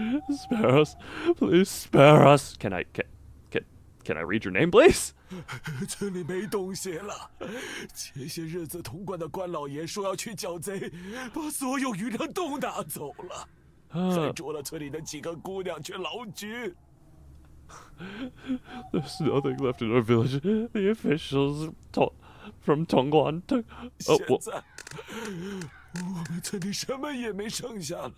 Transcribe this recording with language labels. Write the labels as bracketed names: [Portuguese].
[English] Spare us. Please spare us. Can I read your name, please? [Chinese] 村里没东西了，前些日子通关的关老爷说要去剿贼，把所有余粮都拿走了，还捉了村里的几个姑娘去劳局。 [English] There's nothing left in our village. The officials from Tongguan took... [Chinese] 现在我们村里什么也没剩下了，